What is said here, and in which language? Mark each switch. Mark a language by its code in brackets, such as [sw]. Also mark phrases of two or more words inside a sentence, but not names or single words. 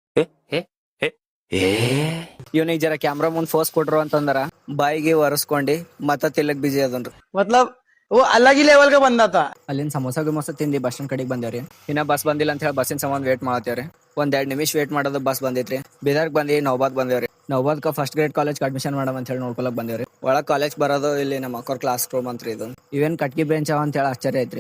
[kn] ಇವನಿಗೆ ಜರ ಕ್ಯಾಮ್ರಾ ಮುಂದ್ ಫೋರ್ಸ್ ಕೊಟ್ರು ಅಂತಂದ್ರ ಬಾಯಿಗೆ ಒರೆಸ್ಕೊಂಡಿ ಮತ್ತ ತಿಲ್ಲಕ್ ಬಿಜಿ ಅದನ್ರಿ. [hi] मतलब वो अलग ही लेवल का बंदा था. [kn] ಅಲ್ಲಿಂದ ಸಮೋಸ ತಿಂದಿ [en] bus stand [kn] ಕಡೆಗೆ ಬಂದೇವ್ರಿ. ಇನ್ನ ಬಸ್ ಬಂದಿಲ್ಲ ಅಂತ ಹೇಳಿ ಬಸ್ಸಿನ ಸಂಬಂಧ ವೇಟ್ ಮಾಡತ್ತೇವ್ರಿ. ಒಂದ್ 2 ನಿಮಿಷ ವೇಟ್ ಮಾಡೋದು ಬಸ್ ಬಂದಿತ್ರಿ. ಬೀದರ್ಗ್ ಬಂದಿ ನೌಬಾದ್ ಬಂದೇವ್ರಿ. ನೌಬಾದ್ಕ [en] first grade college admission [kn] ಮಾಡಮ್ ಅಂತ ಹೇಳಿ ನೋಡ್ಕೊಳಕ್ ಬಂದೇವ್ರಿ. ಒಳಗ್ ಕಾಲೇಜ್ ಬರೋದು ಇಲ್ಲಿ ನಮ್ಮ ಅಕ್ಕರ್ [en] class room [kn] ಅಂತ್ರಿ ಇದು. ಇವೇನ್ ಕಟ್ಕಿ ಬೆಂಚ್ ಅವ ಅಂತ ಹೇಳಿ ಆಶ್ಚರ್ಯ ಐತ್ರಿ.